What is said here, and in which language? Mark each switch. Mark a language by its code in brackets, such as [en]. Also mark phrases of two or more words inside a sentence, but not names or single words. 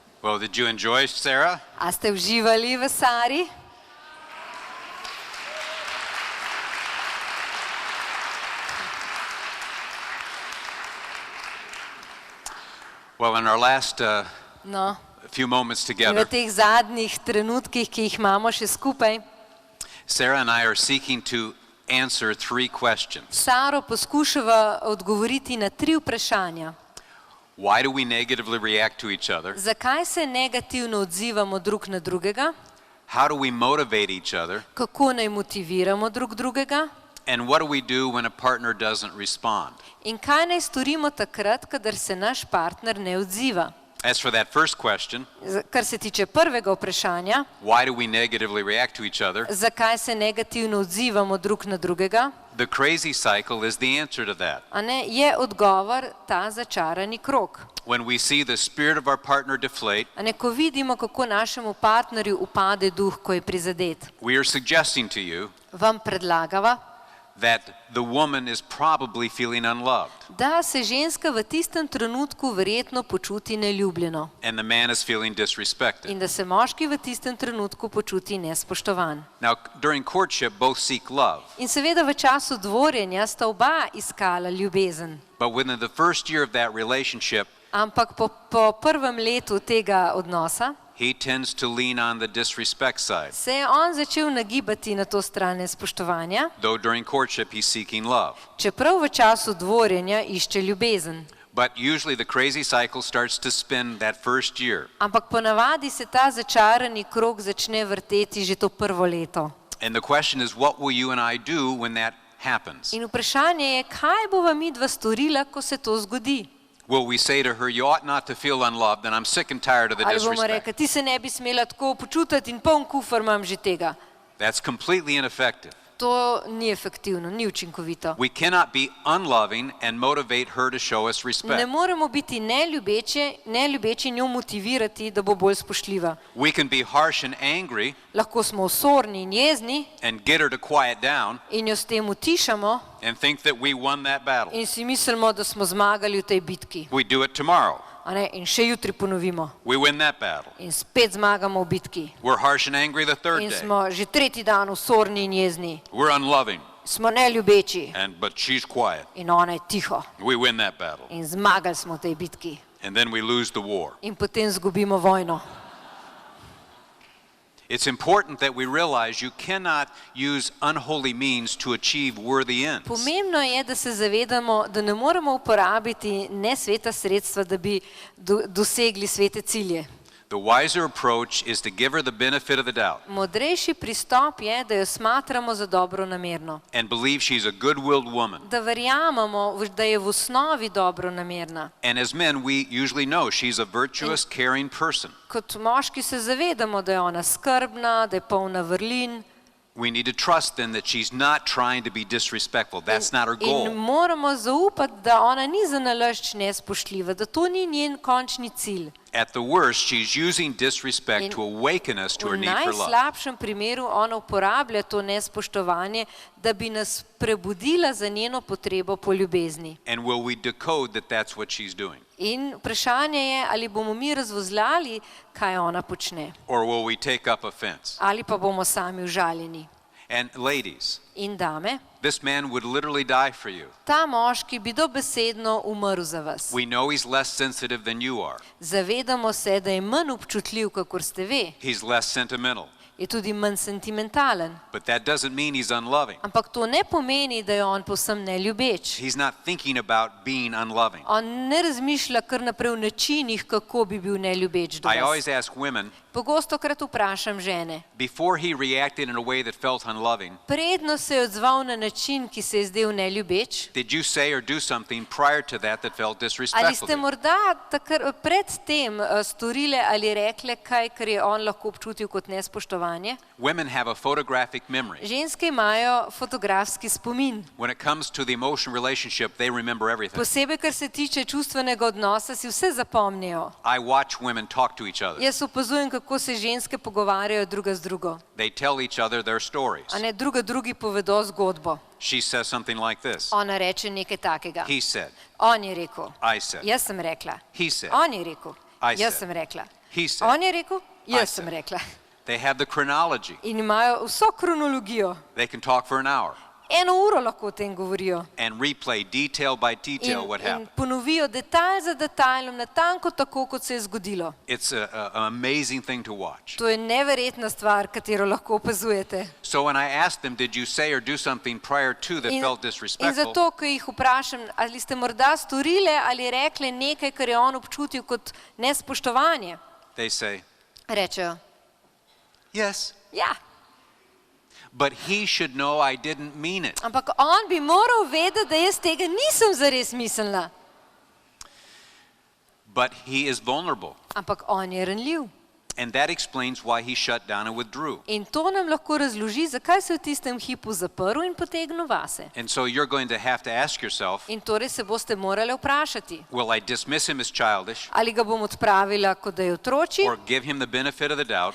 [en] Oh, did you enjoy Sarah? [sl] A ste uživali v Sari? [en] Well, in our last [sl] No, [en] few moments [sl] in v [en] together, [sl] teh zadnjih trenutkih, ki jih imamo še skupaj, [en] Sarah and I are seeking to answer 3 questions. [sl] Saro poskušava odgovoriti na 3 vprašanja. [en] Why do we negatively react to each other? [sl] Zakaj se negativno odzivamo drug na drugega? [en] How do we motivate each other? [sl] Kako naj motiviramo drug drugega? [en] And what do we do when a partner doesn't respond? [sl] In kaj naj storimo takrat, kadar se naš partner ne odziva? [en] As for that first question, [sl] Kar se tiče prvega vprašanja, [en] why do we negatively react to each other? [sl] zakaj se negativno odzivamo drug na drugega, [en] The crazy cycle is the answer to that. [sl] a ne, je odgovor ta začarani krog. [en] When we see the spirit of our partner deflate, [sl] A ne, ko vidimo, kako našemu partnerju upade duh, ko je prizadet, [en] we are suggesting to you [sl] vam predlagava, [en] that the woman is probably feeling unloved [sl] da se ženska v tistem trenutku verjetno počuti neljubljeno [en] and the man is feeling disrespected. [sl] in da se moški v tistem trenutku počuti nespoštovan. [en] Now, during courtship, both seek love, [sl] In seveda v času dvorjenja sta oba iskala ljubezen, [en] but within the first year of that relationship, [sl] ampak po prvem letu tega odnosa [en] he tends to lean on the disrespect side, [sl] se je on začel nagibati na to stran nespoštovanja, [en] though during courtship he's seeking love. [sl] čeprav v času dvorjenja išče ljubezen. [en] But usually the crazy cycle starts to spin that first year. [sl] Ampak ponavadi se ta začarani krog začne vrteti že to prvo leto. [en] And the question is, what will you and I do when that happens? [sl] In vprašanje je, kaj bova midva storila, ko se to zgodi? [en] Will we say to her, you ought not to feel unloved, and I'm sick and tired of the [sl] Ali bomo [en] disrespect? [sl] rekli, ti se ne bi smela tako počutiti in poln kufer imam že tega. [en] That's completely ineffective. [sl] To ni efektivno, ni učinkovito. [en] We cannot be unloving and motivate her to show us [sl] Ne [en] respect. [sl] moremo biti neljubeči in njo motivirati, da bo bolj spoštljiva. [en] We can be harsh and angry [sl] Lahko smo osorni in jezni [en] and get her to quiet down [sl] in jo s tem utišamo [en] and think that we won that battle. [sl] in si mislimo, da smo zmagali v tej bitki. [en] We do it tomorrow. [sl] A ne? In še jutri ponovimo. [en] We win that battle. [sl] In spet zmagamo v bitki. [en] We're harsh and angry the third [sl] In [en] day. [sl] smo že tretji dan osorni in jezni. [en] We're unloving, [sl] Smo neljubeči [en] but she's quiet. [sl] in ona je tiho. [en] We win that battle. [sl] In zmagali smo v tej bitki. [en] And then we lose the war. [sl] In potem zgubimo vojno. [en] It's important that we realize you cannot use unholy means to achieve worthy ends. [sl] Pomembno je, da se zavedamo, da ne moremo uporabiti nesveta sredstva, da bi dosegli svete cilje. [en] The wiser approach is to give her the benefit of the doubt [sl] Modrejši pristop je, da jo smatramo za dobronamerno. [en] and believe she's a good-willed woman. [sl] Da verjamemo, da je v osnovi dobronamerna. [en] And as men, we usually know she's a virtuous, caring person. [sl] Kot moški se zavedamo, da je ona skrbna, da je polna vrlin. [en] We need to trust then that she's not trying to be disrespectful. That's not her [sl] In [en] goal. [sl] moramo zaupati, da ona ni za nalašč nespoštljiva, da to ni njen končni cilj. [en] At the worst, she's using disrespect [sl] In [en] to awaken us to her [sl] V [en] need for love. [sl] najslabšem primeru ona uporablja to nespoštovanje, da bi nas prebudila za njeno potrebo po ljubezni. [en] And will we decode that that's what she's doing? [sl] In vprašanje je, ali bomo mi razvozljali, kaj ona počne, [en] Or will we take up offense? [sl] ali pa bomo sami užaljeni. [en] And ladies, [sl] In dame, [en] this man would literally die for you. [sl] ta moški bi dobesedno umrl za vas. [en] We know he's less sensitive than you are. [sl] Zavedamo se, da je manj občutljiv, kakor ste vi. [en] He's less sentimental. [sl] Je tudi manj sentimentalen. [en] But that doesn't mean he's unloving. [sl] Ampak to ne pomeni, da je on povsem neljubeč. [en] He's not thinking about being unloving. [sl] On ne razmišlja kar naprej v načinih, kako bi bil neljubeč do [en] I always [sl] vas. [en] ask women, [sl] Pogosto krat vprašam žene, [en] before he reacted in a way that felt unloving, [sl] predno se je odzval na način, ki se je zdel neljubeč, [en] did you say or do something prior to that that felt [sl] ali [en] disrespectful [sl] ste [en] to you? [sl] morda pred tem storile ali rekle kaj, kar je on lahko občutil kot nespoštovanje? [en] Women have a photographic memory. [sl] Ženske imajo fotografski spomin. [en] When it comes to the emotional relationship, they remember everything. [sl] Posebej, kar se tiče čustvenega odnosa, si vse zapomnijo. [en] I watch women talk to each other. [sl] Jaz opazujem, kako se ženske pogovarjajo druga z drugo. [en] They tell each other their stories. [sl] A ne drugi povedo zgodbo. [en] She says something like this. [sl] Ona reče nekaj takega. [en] He said. [sl] On je rekel. [en] I said. [sl] Jaz sem rekla. [en] He said. [sl] On je rekel. [en] I [sl] Jaz [en] said. [sl] sem rekla. [en] He said. [sl] On je rekel, [en] I [sl] jaz sem [en] said. [sl] rekla. [en] They have the chronology. [sl] In imajo vso kronologijo. [en] They can talk for an hour [sl] 1 uro lahko o tem govorijo. [en] and replay detail by detail what [sl] In [en] happened. [sl] ponovijo detalj za detajlom, natanko tako, kot se je zgodilo. [en] It's an amazing thing to watch. [sl] To je neverjetna stvar, katero lahko opazujete. [en] So when I asked them, did you say or do something prior to that [sl] In, [en] felt [sl] in [en] disrespectful, [sl] zato, ko jih vprašam, ali ste morda storile ali rekli nekaj, kar je on občutil kot nespoštovanje, [en] they say, [sl] rečejo, [en] yes, [sl] ja, [en] but he should know I didn't mean it. [sl] ampak on bi moral vedeti, da jaz tega nisem zares mislila. [en] But he is vulnerable. [sl] Ampak on je ranljiv. [en] And that explains why he shut down and withdrew. [sl] In to nam lahko razloži, zakaj se je v tistem hipu zaprl in potegnil vase. [en] And so you're going to have to ask yourself, [sl] In torej se boste morali vprašati, [en] will I dismiss him as childish [sl] ali ga bom odpravila, kot da je otroči, [en] or give him the benefit of the doubt